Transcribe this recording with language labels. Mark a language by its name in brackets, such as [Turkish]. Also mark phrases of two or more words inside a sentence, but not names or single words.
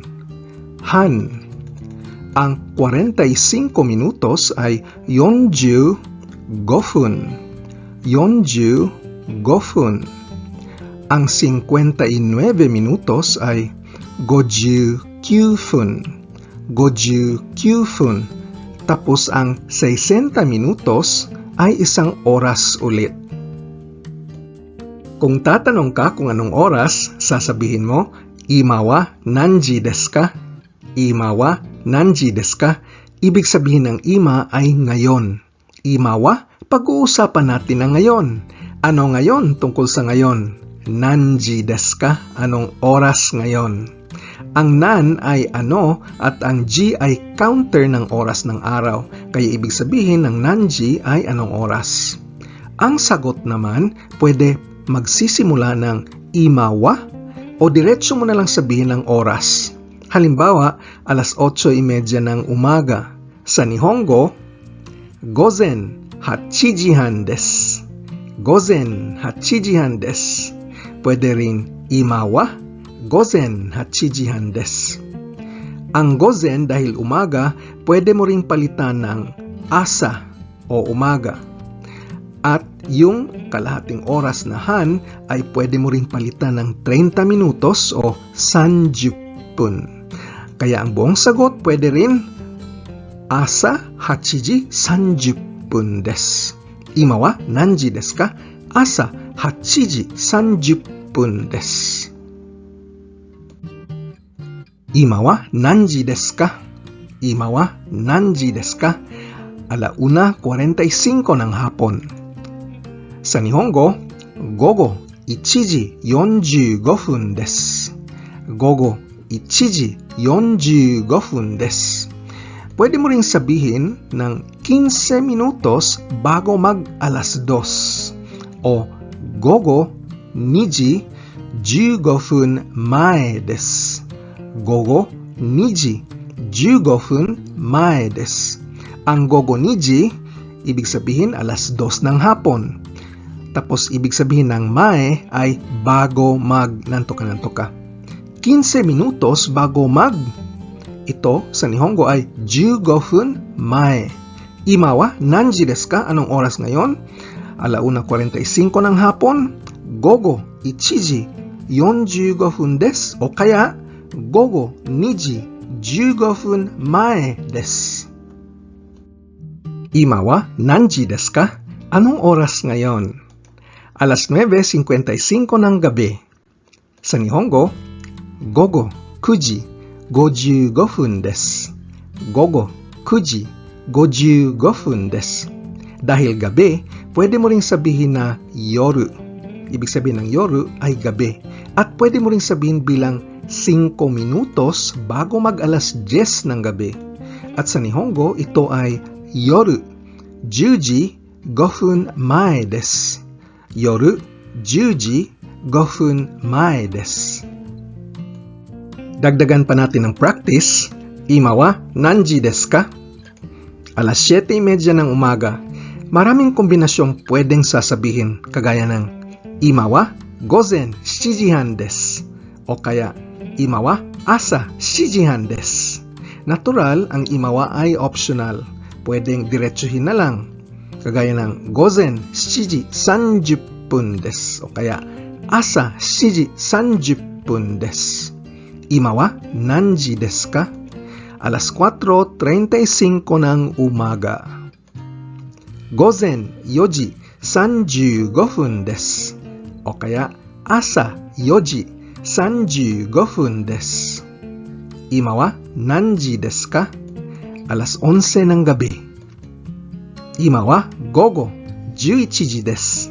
[Filipino] Han. Ang 45 minutos ay [Japanese] 四十五分. 四十五分. [Filipino] Ang 59 minutos ay [Japanese] 五十九分. 五十九分. [Filipino] Tapos ang 60 minutos ay 1 oras ulit. Kung tatanong ka kung anong oras, sasabihin mo, [Japanese] 今は何時ですか? 今は何時ですか? [Filipino] Ibig sabihin ng ima ay ngayon. Imawa, pag-uusapan natin ang ngayon. Ano ngayon tungkol sa ngayon? [Japanese] 何時ですか? [Filipino] Anong oras ngayon? Ang nan ay ano at ang ji ay counter ng oras ng araw. Kaya ibig sabihin ng nanji ay anong oras. Ang sagot naman pwede magsisimula ng imawa o diretso mo na lang sabihin ng oras. Halimbawa, 8:30 ng umaga. [Japanese] Sa Nihongo, 午前8時半です. 午前8時半です. [Filipino] Pwede rin [Japanese] 今は、午前8時半です. [Filipino] Ang gozen dahil umaga, pwede mo ring palitan ng asa o umaga. At yung kalahating oras na han ay pwede mo ring palitan ng 30 minutos o sanjuppun. Kaya ang buong sagot pwede rin [Japanese] 朝8時30分です. 今は何時ですか? 朝8時30分です. 今は何時ですか? 今は何時ですか? [Filipino] 1:45 ng hapon. [Japanese] Sa Nihongo, 午後1時45分です. 午後1時45分です. [Filipino] Pwede mo ring sabihin ng 15 minutos bago mag 2:00 o [Japanese] 午後2時15分前です. 午後2時15分前です. [Filipino] Ang [Japanese] 午後2時, [Filipino] ibig sabihin 2:00 ng hapon. Tapos ibig sabihin ng mae ay bago mag nantoka-nantoka. 15 minutos bago mag. Ito sa Nihongo ay 15 分前. [Japanese] 今は何時ですか? [Filipino] Anong oras ngayon? 1:45 ng hapon. [Japanese] 午後1時45分です. [Filipino] O kaya [Japanese] 午後2時15分前です. 今は何時ですか? [Filipino] Anong oras ngayon? 9:55 ng gabi. [Japanese] Sa Nihongo, 午後9時55分です. 午後9時55分です. [Filipino] Dahil gabi, pwede mo ring sabihin na yoru. Ibig sabihin ng yoru ay gabi. At pwede mo ring sabihin bilang 5 minutos bago mag 10:00 ng gabi. At sa Nihongo, ito ay [Japanese] 夜10時5分前です. 夜10時5分前です. [Filipino] Dagdagan pa natin ng practice. [Japanese] 今は何時ですか? [Filipino] 7:30 ng umaga. Maraming kombinasyong pwedeng sasabihin kagaya ng [Japanese] 今は午前7時半です. [Filipino] O kaya, [Japanese] 今は朝7です. [Filipino] Natural, ang imawa ay optional. Pwedeng diretsuhin na lang. Kagaya ng [Japanese] 午前7:30です. [Filipino] O kaya, [Japanese] 朝7:30です. 今は何時ですか? [Filipino] Alas 4:35 ng umaga. [Japanese] 午前4:35です. [Filipino] O kaya, [Japanese] 朝4:35です. 今は何時ですか? [Filipino] Alas 11 ng gabi. [Japanese] 今は午後11です.